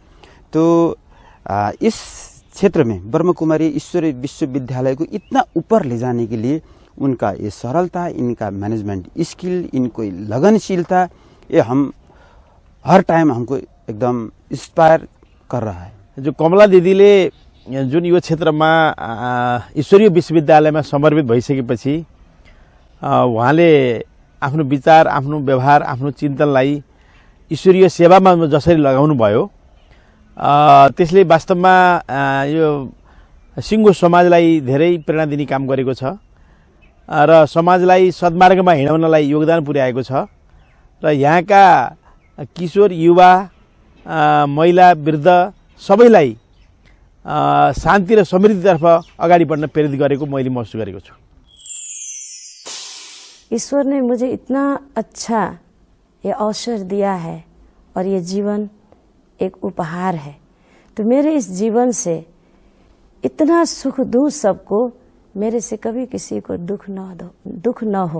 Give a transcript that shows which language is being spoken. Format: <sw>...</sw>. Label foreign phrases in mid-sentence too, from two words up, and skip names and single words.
<hi>तो इस क्षेत्र में ब्रह्म कुमारी ईश्वरीय विश्वविद्यालय को इतना ऊपर ले जाने के लिए उनका ये सरलता, इनका</hi> <en>management skill,</en> <hi>इनको लगनशीलता, ये हम हर टाइम हमको एकदम इंस्पायर कर रहा है।</hi> <ne>जो कमला दिदीले जुन यो क्षेत्रमा ईश्वरीय विश्वविद्यालयमा समर्पित भइसकेपछि उहाँले आफ्नो विचार, आफ्नो व्यवहार, आफ्नो चिन्तनलाई ईश्वरीय सेवामा जसरी लगाउनु भयो त्यसले वास्तवमा यो सिङ्गो समाजलाई धेरै प्रेरणा दिने काम गरेको छ र समाजलाई सद्मार्गमा हिँडाउनलाई योगदान पुर्याएको छ र यहाँका किशोर, युवा, महिला, वृद्ध सबैलाई शान्ति र समृद्धितर्फ अगाडि बढ्न प्रेरित गरेको मैले महसुस गरेको छु।</ne> <hi>ईश्वर ने मुझे इतना अच्छा ये अवसर दिया है और ये जीवन एक उपहार है। तो मेरे इस जीवन से इतना सुख दूँ सबको, मेरे से कभी किसी को दुख न हो।</hi>